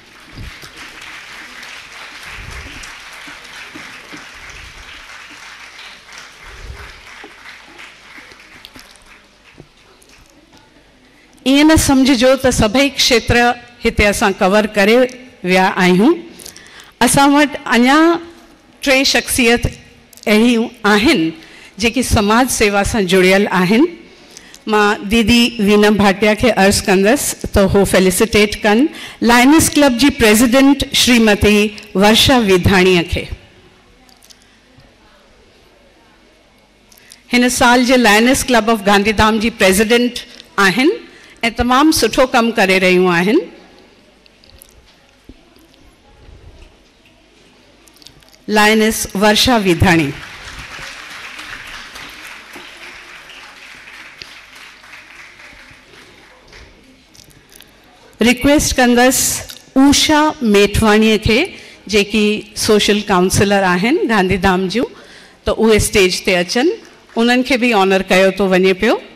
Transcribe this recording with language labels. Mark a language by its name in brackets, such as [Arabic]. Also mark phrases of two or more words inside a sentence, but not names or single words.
[Sindhi] ईअं न सम्झिजो त सभई क्षेत्र हिते असां कवर करे विया आहियूं। असां वटि अञा 3 शख़्सियत अहिड़ियूं आहिनि जेकी समाज सेवा सां जुड़ियल आहिनि। मां दीदी वीना भाटिया खे अर्ज़ु कंदसि त हो फेलिसिटेट कनि लायनस क्लब जी प्रेसिडेंट श्रीमती वर्षा विधाणीअ खे। हिन साल जे लायनस क्लब ऑफ गांधीधाम जी प्रेसिडेंट आहिनि ऐं तमामु सुठो कमु करे रहियूं आहिनि। लायनस वर्षा विधाणी। रिक्वेस्ट कंदसि उषा मेठवाणीअ खे जेकी [English] social counselor [Sindhi] आहिनि गांधीधाम जूं त उहे स्टेज ते अचनि उन्हनि खे बि ऑनर कयो थो वञे पियो।